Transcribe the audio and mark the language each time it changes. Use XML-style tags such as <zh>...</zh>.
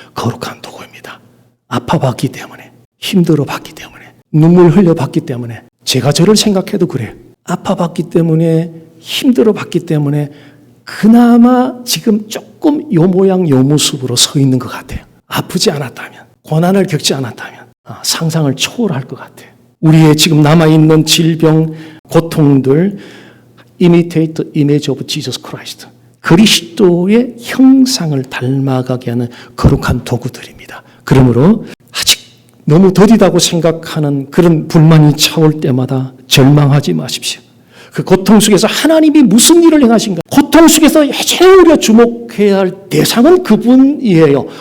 <ko>거룩한 도구입니다. 아파봤기 때문에, 힘들어봤기 때문에, 눈물 흘려봤기 때문에, 제가 저를 생각해도 그래요. 아파봤기 때문에, 힘들어봤기 때문에 그나마 지금 조금 요 모양 요 모습으로 서 있는 것 같아요. 아프지 않았다면, 고난을 겪지 않았다면 상상을 초월할 것 같아요. 우리의 지금 남아있는 질병, 고통들,</ko> <en>imitate the image of Jesus Christ.</en> <ko>그리스도의 형상을 닮아가게 하는 거룩한 도구들입니다. 그러므로 아직 너무 더디다고 생각하는 그런 불만이 차올 때마다 절망하지 마십시오. 그 고통 속에서 하나님이 무슨 일을 행하신가? 고통 속에서 여전히 우리가 주목해야 할 대상은 그분이에요.</ko>